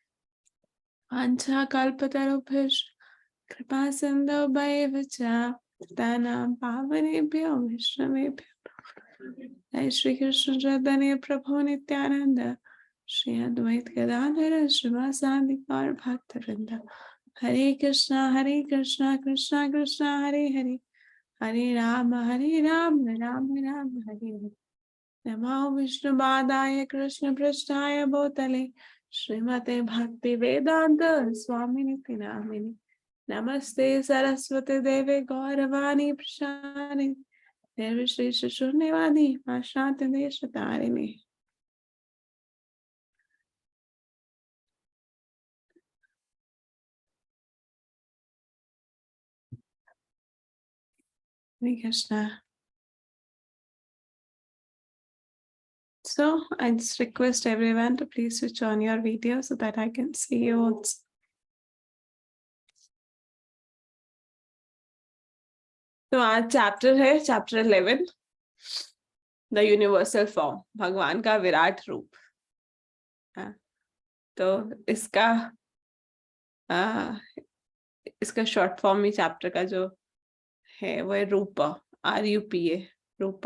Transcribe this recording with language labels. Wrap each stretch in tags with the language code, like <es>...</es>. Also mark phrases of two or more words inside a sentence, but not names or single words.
<sa>वाञ्छाकल्पतरुभ्यश्च कृपा सिन्धुभ्यैव च पतितानां पावनेभ्यो वैष्णवेभ्यो जय श्री कृष्ण चैतन्य प्रभु नित्यानंद श्री अद्वैत गदाधर श्रीवासादि गौर भक्तवृंद हरे कृष्णा कृष्णा कृष्णा हरे हरे हरे राम राम राम हरे हरे नमो विष्णुपादाय कृष्ण पृष्ठाय भूतले श्रीमते भक्ति वेदांत स्वामिनिति नामिने नमस्ते सरस्वती देवे गौरवाणी प्रसारिणे निर्विशेष शून्यवादी पाश्चात्य देश तारिणे।</sa> <en>Hare Krishna. So I just request everyone to please switch on your video so that I can see you also.</en> <hi>तो आज चैप्टर है चैप्टर 11 द यूनिवर्सल फॉर्म, भगवान का विराट रूप। तो इसका</hi> <en>short form</en> <hi>में चैप्टर का जो है वो है रूप, RUPA, रूप।</hi>